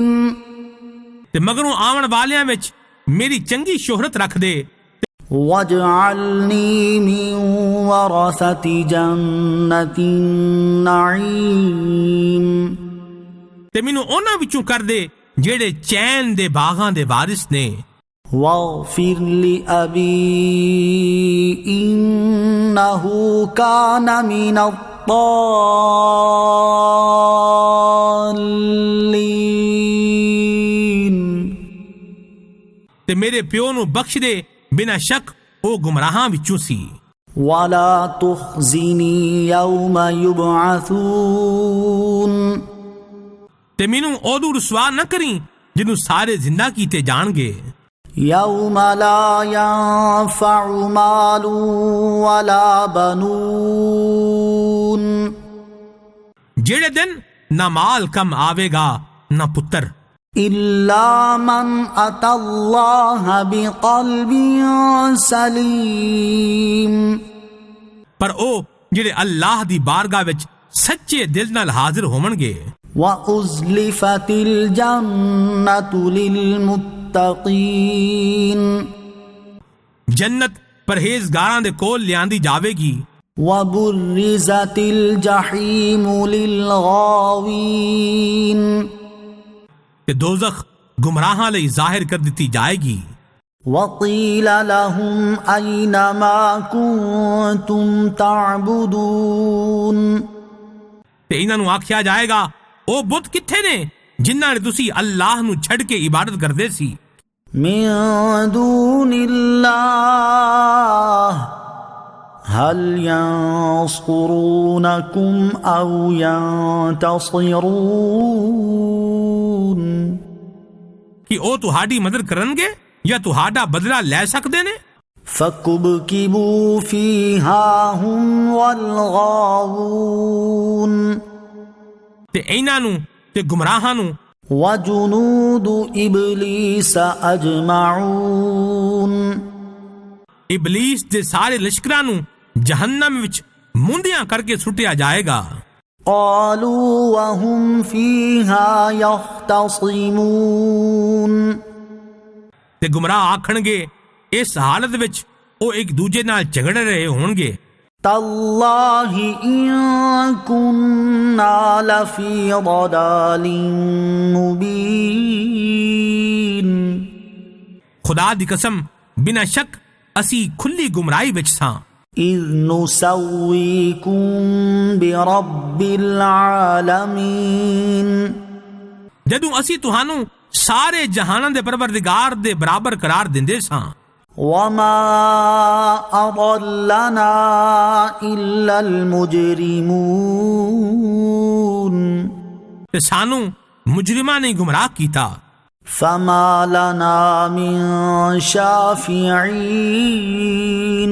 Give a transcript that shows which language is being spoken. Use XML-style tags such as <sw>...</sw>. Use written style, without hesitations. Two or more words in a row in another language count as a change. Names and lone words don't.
<pa>ਤੇ ਮਗਰੋਂ ਆਉਣ ਵਾਲਿਆਂ ਵਿੱਚ ਮੇਰੀ ਚੰਗੀ ਸ਼ੋਹਰਤ ਰੱਖ ਦੇ۔</pa> <ar>واجعلني من ورثة جنة النعيم</ar> <pa>ਤੇ ਮੈਨੂੰ ਉਹਨਾਂ ਵਿੱਚੋਂ ਕਰ ਦੇ ਜਿਹੜੇ ਚੈਨ ਦੇ ਬਾਗਾਂ ਦੇ ਵਾਰਿਸ ਨੇ۔</pa> <ar>واغفر لأبي إنه كان من الضالين</ar> <pa>ਤੇ ਮੇਰੇ ਪਿਓ ਨੂੰ ਬਖਸ਼ ਦੇ ਬਿਨਾਂ ਸ਼ੱਕ ਉਹ ਗੁੰਮਰਾਹਾਂ ਵਿੱਚੋਂ ਸੀ۔</pa> <ar>ولا تخزني يوم يبعثون</ar> <pa>ਤੇ ਮੈਨੂੰ ਉਦੋਂ ਰੁਸਵਾ ਨਾ ਕਰੀ ਜਿਹਨੂੰ ਸਾਰੇ ਜ਼ਿੰਦਾ ਕੀਤੇ ਜਾਣਗੇ۔</pa> <ar>يوم لا ينفع مال ولا بنون</ar> <pa>ਜਿਹੜੇ ਦਿਨ ਨਾ ਮਾਲ ਕਮ ਆਵੇਗਾ ਨਾ ਪੁੱਤਰ</pa> <ar>إلا من أتى الله بقلب سليم</ar> <pa>ਪਰ ਉਹ ਜਿਹੜੇ ਅੱਲਾਹ ਦੀ ਬਾਰਗਾਹ ਵਿੱਚ ਸੱਚੇ ਦਿਲ ਨਾਲ ਹਾਜ਼ਰ ਹੋਣਗੇ۔</pa> <ar>وأزلفت الجنة للمتقين</ar> <pa>ਜੰਨਤ ਪਰਹੇਜ਼ਗਾਰਾਂ ਦੇ ਕੋਲ ਲਿਆਂਦੀ ਜਾਵੇਗੀ۔</pa> <ar>وبرزت الجحيم للغاوين</ar> <pa>ਤੇ ਦੋਜ਼ਖ ਗੁੰਮਰਾਹਾਂ ਲਈ ਜ਼ਾਹਿਰ ਕਰ ਦਿੱਤੀ ਜਾਏਗੀ۔</pa> <ar>وقيل لهم أين ما كنتم تعبدون</ar> <pa>ਤੇ ਇਹਨਾਂ ਨੂੰ ਆਖਿਆ ਜਾਏਗਾ ਉਹ ਬੁੱਤ ਕਿੱਥੇ ਨੇ ਜਿਨ੍ਹਾਂ ਨੇ ਤੁਸੀਂ ਅੱਲਾਹ ਨੂੰ ਛੱਡ ਕੇ ਇਬਾਦਤ ਕਰਦੇ ਸੀ।</pa> <ar>من دون اللہ هل ينصرونكم او ينتصرون</ar> <pa>کہ او تہاڈی مدد کرن گے یا تہاڈا بدلہ لے سکدے نے؟</pa> <ar>فَكُبْكِبُوا فِيهَا هُمْ وَالْغَاوُونَ</ar> <pa>تے ایناں نوں تے گمراہاں نوں</pa> <ar>وَجُنُودُ إِبْلِيسَ أَجْمَعُونَ</ar> <pa>ابلیس دے سارے لشکراں نوں جہنم وچ موندیاں کر کے سٹیا جائے گا۔</pa> <ar>قَالُوا وَهُمْ فِيهَا يَخْتَصِمُونَ</ar> <pa>تے گمراہ آکھن گے اس حالت وچ او ایک دوجے نال جھگڑ رہے ہون گے،</pa> <ar>تَاللَّهِ إِن كُنَّا لَفِي ضَلَالٍ مُبِينٍ</ar> <pa>خدا دی قسم بنا شک اسی کھلی گمراہی وچ ساں۔</pa> <ar>اِذْ نُسَوِّيكُم بِرَبِّ الْعَالَمِينَ</ar> <pa>جدوں اسی تہانوں سارے جہاناں دے پروردگار دے برابر قرار دیندے ساں۔</pa> <ar>وَمَا أَضَلَّنَا إِلَّا الْمُجْرِمُونَ</ar> <pa>تے سانوں مجرماں نے گمراہ کیتا۔</pa> <ar>فَمَا لَنَا مِن شَافِعِينَ</ar>